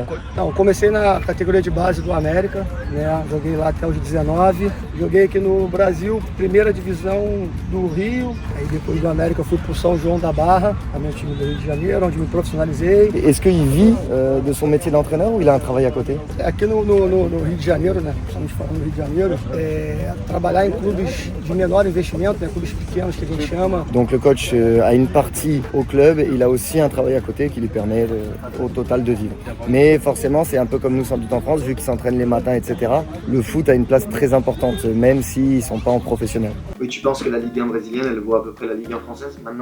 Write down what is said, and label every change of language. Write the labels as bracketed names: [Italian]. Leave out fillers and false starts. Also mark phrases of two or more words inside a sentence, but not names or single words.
[Portuguese] Não, comecei na categoria de base do América, né? Joguei lá até os 19, joguei aqui no Brasil, primeira divisão do Rio, aí depois do América eu fui pro São João da Barra, também o time do Rio de Janeiro, onde me profissionalizei. [French] Est-ce qu'il vit de son métier d'entraîneur ou il a un travail à côté? [Portuguese] Aqui no Rio de Janeiro, né? Estamos falando no Rio de Janeiro, trabalhar em clubes de menor investimento, né? Clubes pequenos que a gente chama. [French] Donc le coach a une partie au club, il a aussi un travail à côté qui lui permet au total de vivre. Mais forcément, c'est un peu comme nous sans doute en France, vu qu'ils s'entraînent les matins, etc. Le foot a une place très importante, même s'ils ne sont pas en professionnel. Oui, tu penses que la Ligue 1 brésilienne, elle vaut à peu près la Ligue 1 française maintenant?